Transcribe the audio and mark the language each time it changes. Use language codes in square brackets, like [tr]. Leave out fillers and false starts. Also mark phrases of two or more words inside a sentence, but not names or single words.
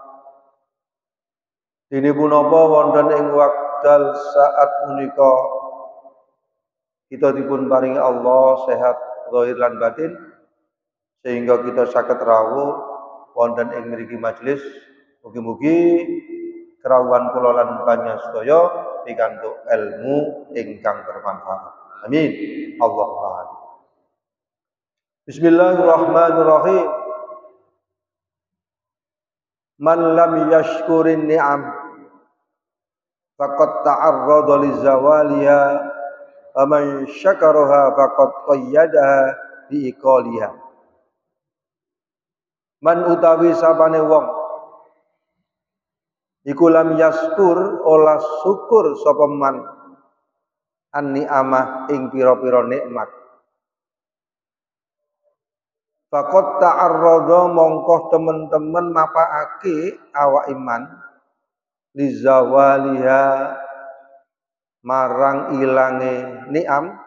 [jv] Ini punapa wonten ing wekdal saat menika kita dipun paringi Allah sehat zahir lan batin sehingga kita saged rawuh wonten ing mriki majelis. Mugi-mugi kerawuhan kula lan panjenengan pikantuk ilmu ingkang bermanfaat. [ar] آمين. اللهم آمين. Bismillahirrahmanirrahim. من لم يشكر النعم فقد تعرض لزوالها ومن شكرها فقد قيدها بعقالها. [jv] Man utawi sapane wong iku [ar] لم يشكر [jv] olah syukur sapa man [ar] النعمة [jv] ing pira-pira nikmat [ar] فقد تعرض [jv] mongkoh temen-temen mapaake awak iman lizawaliha marang ilange ni'am